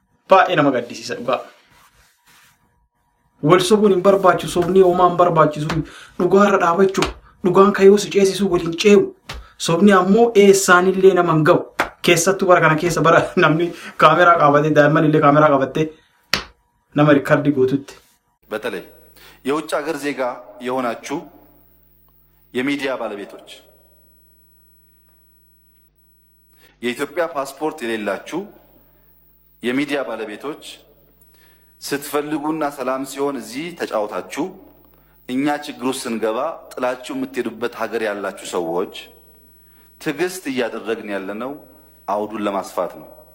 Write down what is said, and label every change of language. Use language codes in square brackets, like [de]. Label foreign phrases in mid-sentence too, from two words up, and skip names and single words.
[om] baay'ee nama gaddisiisa dhugaa. Wal sobuun hin barbaachisu, sobni homaa hin barbaachisu, dhugaarra dhaabachuu, dhugaan kayyoo si ceesisuu waliin ceewu. Sobni ammoo eessaanillee nama hin ga'u. Keessattuu bara kana keessa bara namni kaameraa qabatee daa'imman illee kaameraa qabattee nama riikardii gootutti. [am] በተለይ የውጭ ሀገር ዜጋ የሆናችሁ የሚዲያ ባለቤቶች የኢትዮጵያ ፓስፖርት የሌላችሁ የሚዲያ ባለቤቶች ስትፈልጉና ሰላም ሲሆን እዚህ ተጫውታችሁ እኛ ችግሩ ስንገባ ጥላችሁ የምትሄዱበት ሀገር ያላችሁ ሰዎች ትግስት እያደረግን ያለነው አውዱን ለማስፋት ነው።